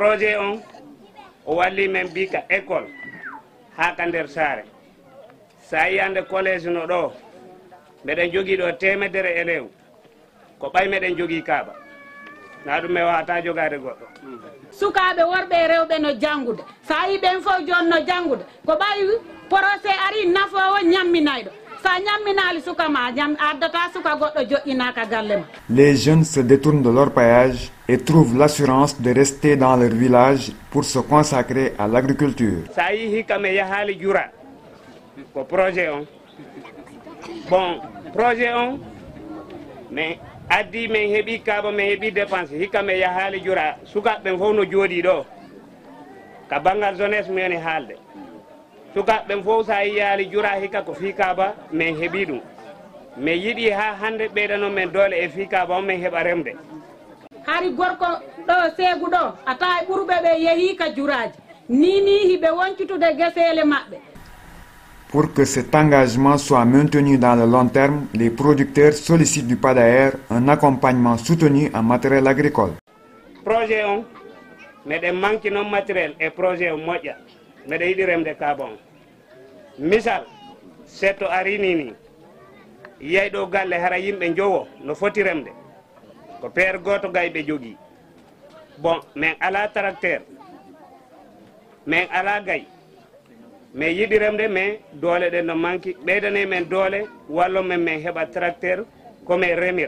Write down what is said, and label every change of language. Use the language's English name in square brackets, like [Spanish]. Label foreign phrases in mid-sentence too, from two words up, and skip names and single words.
[Fula] Projet on o walli men mbika école ha ka nder saare sa yi ande collège no ɗo mbeɗen jogui ɗo temedere élève ko ɓay meɗen jogui kaaba na ɗum mi wawata jogade goɗɗo. Sukaɓe worɓe e rewɓe no janggude sa yi ɓen fof joni no janggude ko ɓayi procès ari nafowo ñamminayɗo sa ñamminali suka ma addata suka goɗɗo joƴƴinaka galle ma. [French] Les jeunes se détournent de leur paillage et trouvent l'assurance de rester dans leur village pour se consacrer à l'agriculture. [Fula] Sa yi hikka me yahali jura ko projet on [French] bon projet [Fula] on mais addi men heeɓi kaaba men heeɓi dépense hikka men yahali jura sukaɓe ɓen fof no jooɗi ɗo ka banggal jeunesse meni haalde sukaɓe ɓen fof sa yiyali jura hikka ko fi kaaba men heeɓi ɗum mais yiɗi ha hande ɓeyɗano men doole e fi kaaba on men heeɓa remde. Hari gorko ɗo Ségou ɗo a tawa ɓurɓe ɓe yeehi ka juraji ni hiɓe woncitude guesele maɓɓe. [French] Pour que cet engagement soit maintenu dans le long terme, les producteurs sollicitent du PADAER un accompagnement soutenu en matériel agricole. [Fula] Projet on, meɗen manque non [French] matériel et projet [Fula] on moƴƴa, meɗen yiɗi remde kaaba on. Misal, setto arini ni, yiyay ɗo galle hara yimɓe jowo no foti remde, ko père goto gay ɓe jogui. Bon, men ala tracteur, men ala gay, mais yiɗiremde mais doole ɗen no manki ɓeydane men doole wallo men min heɓa tracteur komin remira.